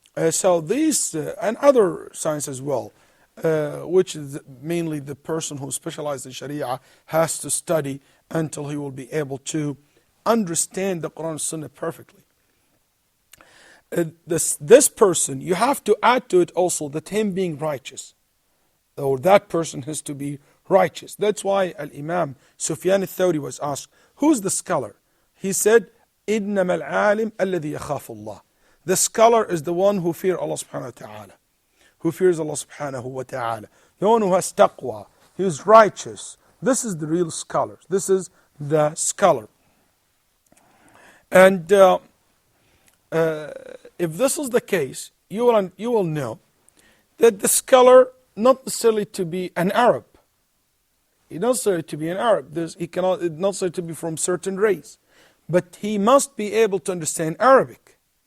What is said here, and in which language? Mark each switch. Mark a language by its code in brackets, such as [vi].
[en] So these and other science as well, which is mainly the person who specializes in Sharia has to study until he will be able to understand the Quran and Sunnah perfectly. This person, you have to add to it also that him being righteous, or that person has to be righteous. That's why Al-Imam Sufyan al-Thawri was asked, who's the scholar? He said, [ar] إِنَّمَا الْعَالِمْ الَّذِي يَخَافُ اللَّهِ. [en] The scholar is the one who fears Allah subhanahu wa ta'ala, who fears Allah subhanahu wa ta'ala, the one who has taqwa, he is righteous. This is the real scholar. This is the scholar. And if this is the case, you will know that the scholar, not necessarily to be an Arab, he not necessarily to be an Arab, he cannot not necessarily to be from certain race, but he must be able to understand Arabic.